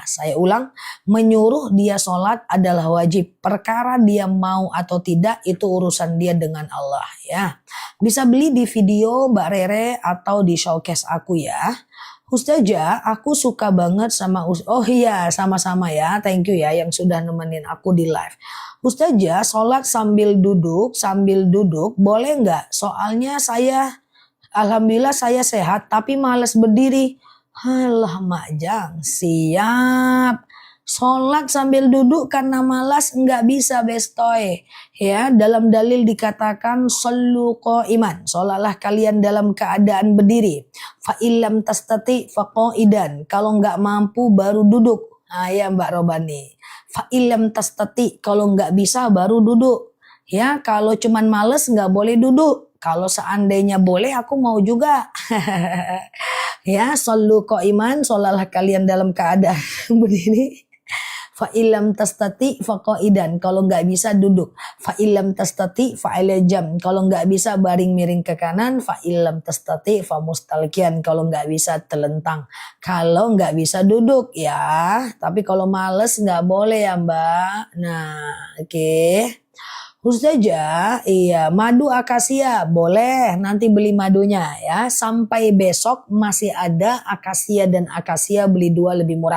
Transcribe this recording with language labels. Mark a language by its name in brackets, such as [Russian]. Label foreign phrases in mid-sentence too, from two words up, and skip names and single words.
[Indonesian] Saya ulang, menyuruh dia sholat adalah wajib. Perkara dia mau atau tidak itu urusan dia dengan Allah ya. Bisa beli di video Mbak Rere atau di showcase aku ya. Ustazah, aku suka banget sama oh iya, sama-sama ya. [English] Thank you [Indonesian] ya yang sudah nemenin aku di live. Ustazah, sholat sambil duduk boleh nggak? Soalnya alhamdulillah saya sehat tapi malas berdiri. Halah Majang, siap. Sholat sambil duduk karena malas nggak bisa bestoy. Ya, dalam dalil dikatakan [Arabic] صلوا قائما. [Indonesian] Sholatlah kalian dalam keadaan berdiri. [Arabic] فإن لم تستطع فقاعدا. [Indonesian] Kalau nggak mampu baru duduk. Ya Mbak Robani. [Arabic] فإن لم تستطع, [Indonesian] kalau nggak bisa baru duduk. Ya, kalau cuman males nggak boleh duduk. Kalau seandainya boleh aku mau juga. Ya, [Arabic] صلوا قائما, [Indonesian] sholatlah kalian dalam keadaan berdiri. [Arabic] فإن لم تستطع فقاعدا, [Indonesian] kalau nggak bisa duduk. [Arabic] فإن لم تستطع فعلى جنب, [Indonesian] kalau nggak bisa baring miring ke kanan. [Arabic] فإن لم تستطع فمستلقيا, [Indonesian] kalau nggak bisa telentang. Kalau nggak bisa duduk ya, tapi kalau males nggak boleh ya Mbak. Nah, oke. Ustazah, iya, madu akasia boleh, nanti beli madunya ya. Sampai besok masih ada akasia dan akasia, beli 2 lebih murah.